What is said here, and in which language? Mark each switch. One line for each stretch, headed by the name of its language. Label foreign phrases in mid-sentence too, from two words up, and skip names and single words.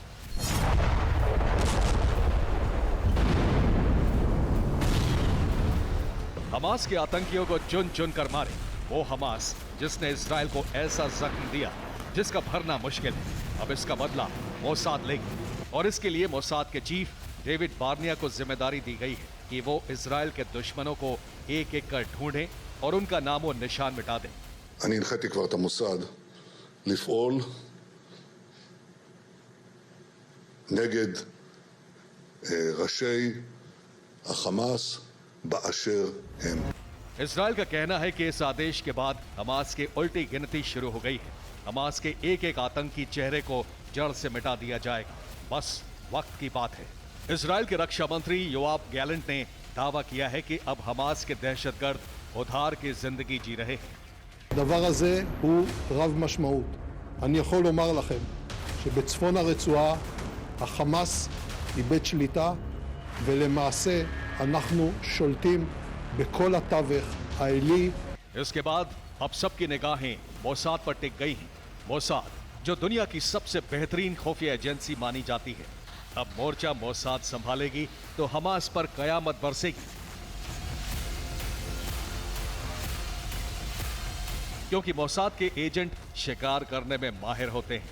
Hindi: हमास के आतंकियों को चुन चुन कर मारे वो हमास जिसने इजराइल को ऐसा जख्म दिया जिसका भरना मुश्किल है। अब इसका बदला मोसाद लेगी और इसके लिए मोसाद के चीफ डेविड बार्निया को जिम्मेदारी दी गई है कि वो इजराइल के दुश्मनों को एक एक कर ढूंढें और उनका नामो निशान मिटा दें।
Hebrew: אני הנחיתי כבר את המוסד לפעול נגד ראשי החמאס באשר הם।
Hindi: इजराइल का कहना है कि इस आदेश के बाद हमास की उल्टी गिनती शुरू हो गई है। हमास के एक एक आतंकी चेहरे को जड़ से मिटा दिया जाएगा, बस वक्त की बात है। इजराइल के रक्षा मंत्री योआव गैलेंट ने दावा किया है कि अब हमास के दहशतगर्द उधार की जिंदगी जी रहे हैं।
Hebrew: הדבר הזה הוא רב משמעות. אני יכול לומר לכם שבצפון הרצועה החמאס איבד שליטה ולמעשה אנחנו שולטים בכל התווך העילי.
Hindi: इसके बाद अब सबकी निगाहें मोसाद पर टिक गई हैं। मोसाद जो दुनिया की सबसे बेहतरीन खुफिया एजेंसी मानी जाती है, अब मोर्चा मोसाद संभालेगी तो हमास पर कयामत बरसेगी। क्योंकि मोसाद के एजेंट शिकार करने में माहिर होते हैं।